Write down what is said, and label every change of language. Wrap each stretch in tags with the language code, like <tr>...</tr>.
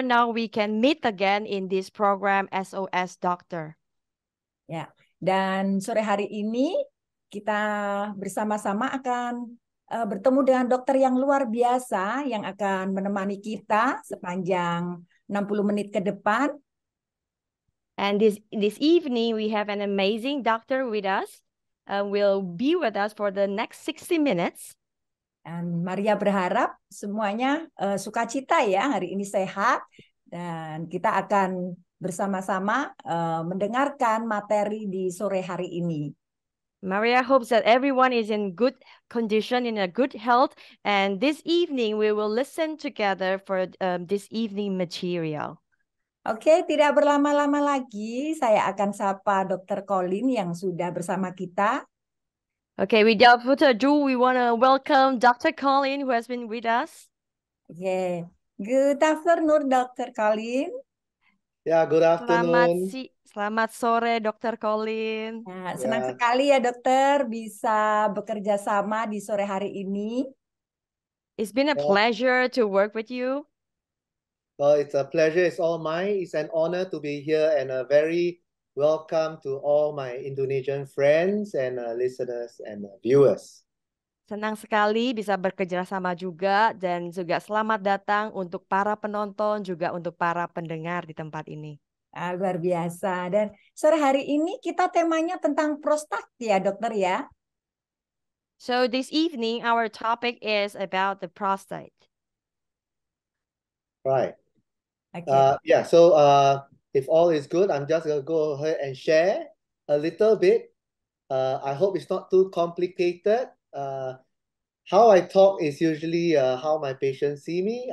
<en>Now we can meet again in this program SOS Doctor.</en> <id>Ya, dan sore hari ini kita bersama-sama akan bertemu dengan dokter yang luar biasa yang akan menemani kita sepanjang 60 menit ke depan.</id> <en>And this evening we have an amazing doctor with us. Will be with us for the next 60 minutes.</en> <id>Dan Maria berharap semuanya sukacita ya, hari ini sehat. Dan kita akan bersama-sama mendengarkan materi di sore hari ini.</id> <en>Maria hopes that everyone is in good condition, in a good health. And this evening we will listen together for this evening material.</en> <id>Oke, tidak berlama-lama lagi, saya akan sapa Dr. Colin yang sudah bersama kita.</id> <en>Okay, without further ado, we want to welcome Dr. Colin who has been with us. Oke, good afternoon Dr. Colin. Ya, good afternoon.</en> <id>Selamat sore Dr. Colin. Nah, senang sekali ya dokter bisa bekerja sama di sore hari ini.</id> <en>It's been a pleasure to work with you. Well, it's a pleasure. It's all mine. It's an honor to be here and a very welcome to all my Indonesian friends and listeners and viewers.</en> <id>Senang sekali bisa bekerja sama juga dan juga selamat datang untuk para penonton juga untuk para pendengar di tempat ini. Luar biasa. Dan sore hari ini kita temanya tentang prostat ya dokter ya.</id> <en>So this evening our topic is about the prostate. Right. Okay. So if all is good, I'm just going to go ahead and share a little bit. I hope it's not too complicated. How I talk is usually how my patients see me.</en>